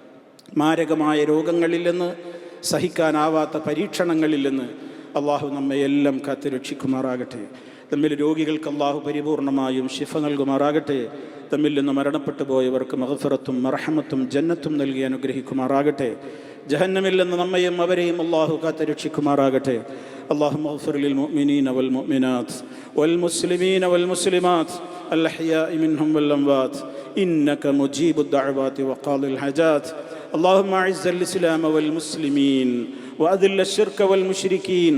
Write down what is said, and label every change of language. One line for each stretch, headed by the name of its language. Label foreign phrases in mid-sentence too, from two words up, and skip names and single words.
Malayalam: മാരകമായ രോഗങ്ങളിൽ നിന്ന്, സഹിക്കാനാവാത്ത പരീക്ഷണങ്ങളിൽ നിന്ന് അല്ലാഹു നമ്മെ എല്ലാം കാത്ത് രക്ഷിക്കുമാറാകട്ടെ. തമ്മിൽ രോഗികൾക്ക് അല്ലാഹു പരിപൂർണമായും ശിഫ നൽകുമാറാകട്ടെ. തമ്മിൽ നിന്ന് മരണപ്പെട്ടു പോയവർക്ക് മഗ്ഫിറത്തും മർഹമത്തും ജന്നത്തും നൽകി അനുഗ്രഹിക്കുമാറാകട്ടെ. ജഹന്നമിൽ നിന്ന് നമ്മയും അവരെയും അല്ലാഹു കാത്ത് രക്ഷിക്കുമാറാകട്ടെ.
Arabic: اللهم اغفر للمؤمنين والمؤمنات والمسلمين والمسلمات الأحياء منهم والأموات إنك مجيب الدعوات وقاضي الحاجات. اللهم أعز الإسلام والمسلمين وأذل الشرك والمشركين.